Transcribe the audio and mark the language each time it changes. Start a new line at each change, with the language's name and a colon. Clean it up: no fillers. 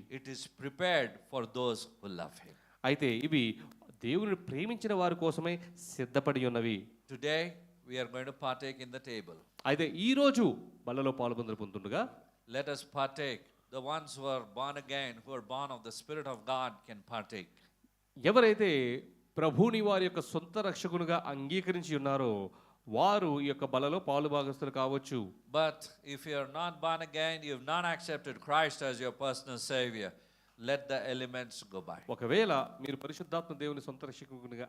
English: It is prepared for those who love him.
Telugu: అయితే ఇవి దేవుని ప్రేమించిన వారి కోసమే సిద్ధపడి ఉన్నవి.
English: Today we are going to partake in the table.
Telugu: అయితే ఈ రోజు బల్లలో పాల్గొందుతుండగా
English: Let us partake. The ones who are born again, who are born of the Spirit of God, can partake.
Telugu: ఎవరైతే ప్రభుని వారి యొక్క సొంత రక్షకునిగా అంగీకరించి ఉన్నారో వారు ఈ యొక్క బలలో పాలుభాగస్తులు కావచ్చు.
English: But if you are not born again, you have not accepted Christ as your personal Savior, let the elements go by.
Telugu: ఒకవేళ మీరు పరిశుద్ధాత్మ దేవుని సొంత రక్షకునిగా